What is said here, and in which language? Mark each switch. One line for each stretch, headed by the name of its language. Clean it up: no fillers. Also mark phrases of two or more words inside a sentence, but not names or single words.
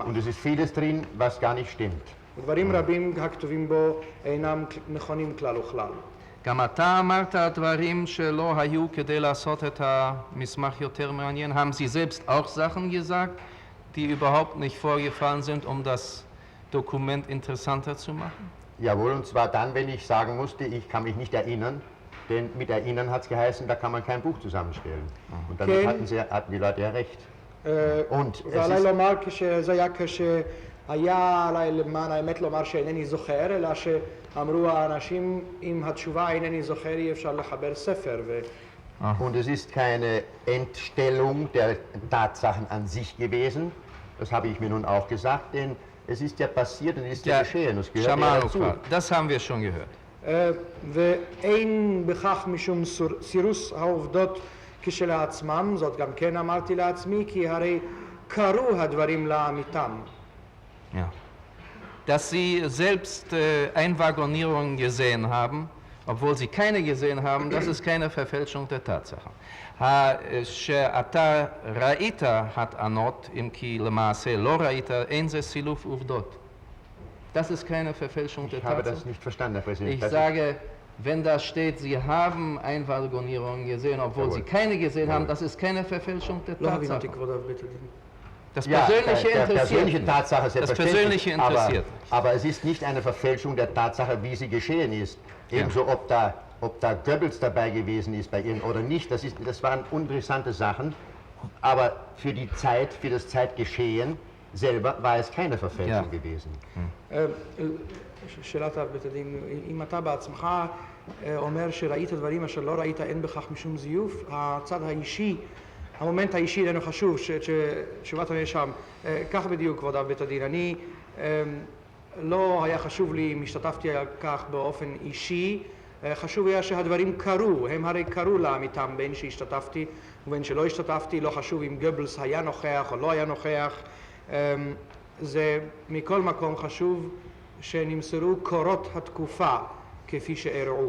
German: Und es ist vieles drin, was gar nicht stimmt.
Hebrew: דברים רבים הכתובים בו אינם נכונים כלל וכלל. גם אתה אמרת דברים שלא היו כדי לעשות את המסמך יותר מעניין.
German: Haben Sie selbst auch Sachen gesagt, die überhaupt nicht vorgefallen sind, das Dokument interessanter zu machen? Jawohl, und zwar dann, wenn ich sagen musste, ich kann mich nicht erinnern, denn mit Erinnern hat es geheißen, da kann man kein Buch zusammenstellen. Und damit hatten die Leute ja recht. Und
Hebrew: ועליי לומר כשזה היה היה עליי למען האמת לומר שאינני זוכר, אלא שאמרו האנשים עם התשובה אינני זוכר אי אפשר לחבר ספר.
German: Und es ist keine Entstellung der Tatsachen an sich gewesen, das habe ich mir nun auch gesagt, denn es ist ja passiert und es ist ja geschehen, es gehört ja dazu. Das haben wir schon gehört.
Hebrew: ואין בכך משום סירוס העובדות כשלעצמם, זאת גם כן אמרתי לעצמי, כי הרי קרו הדברים לאמיתם.
German: Ja. Dass Sie selbst Einwaggonierungen gesehen haben, obwohl Sie keine gesehen haben, das ist keine Verfälschung der Tatsachen.
Hebrew: שאתה ראית הטענות, אם כי למעשה לא ראית, אין זה סילוף עובדות.
German: Das ist keine Verfälschung der Ich habe das Tatsache. nicht verstanden, Herr Präsident. Ich Das sage, wenn da steht, Sie haben Einwahlgonierungen gesehen, obwohl Jawohl. Sie keine gesehen haben, Jawohl. das ist keine Verfälschung der
Hebrew: לא הבנתי
German: Tatsache.
Hebrew: כבוד בית הדין.
German: Das ja, Persönliche der interessiert persönliche mich. Tatsache Das selbstverständlich, Persönliche interessiert mich. aber es ist nicht eine Verfälschung der Tatsache, wie sie geschehen ist. Ebenso, ob da Goebbels dabei gewesen ist bei Ihnen oder nicht, das waren interessante Sachen, aber für die Zeit, für das Zeitgeschehen selber war es keine Verfälschung Ja. gewesen.
Hebrew: שאלת בית הדין, אם אתה בעצמך אומר שראית דברים אשר לא ראית אין בכך משום זיוף, הצד האישי, המומנט האישי איננו חשוב, תשובת הנאשם, כך בדיוק כבוד בית הדין, אני לא היה חשוב לי אם השתתפתי על כך באופן אישי, חשוב היה שהדברים קרו, הם הרי קרו לעמיתם בין שהשתתפתי ובין שלא השתתפתי, לא חשוב אם גבלס היה נוכח או לא היה נוכח, זה מכל מקום חשוב שנמסרו קורות התקופה כפי שאירעו.